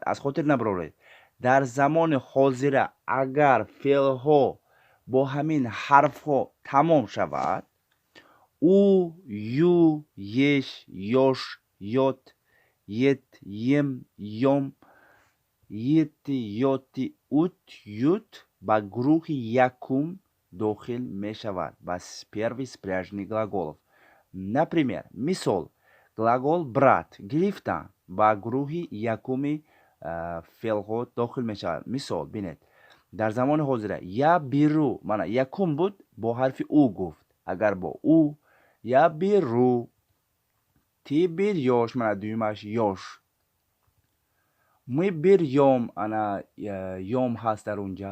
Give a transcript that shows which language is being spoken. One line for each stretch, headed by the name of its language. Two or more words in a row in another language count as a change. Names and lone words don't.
Tajik: аз хотир набароред, дар замони ҳозира агар феълҳо бо ҳамин ҳарфҳо тамом шавад, ӯ, ю, еш, ёш, ёт, ет, им, ём, ети, ёти, ут, ют ба гурӯҳи якум дохил мешавад, ба
Russian: первый спряженный глаголов. Например,
Tajik: мисол
Russian: глагол брат
Tajik: гирифтан ба гурӯҳи якуми феълҳо дохил мешавад. мисол бинед дар замони ҳозира
Russian: я биру,
Tajik: мана якум буд бо ҳарфи ӯ гуфт. агар бо ӯ
Russian: я биру, ти бирёш,
Tajik: мана дуюмаш ёш,
Russian: мы бирём,
Tajik: ана ём ҳаст дар онҷа.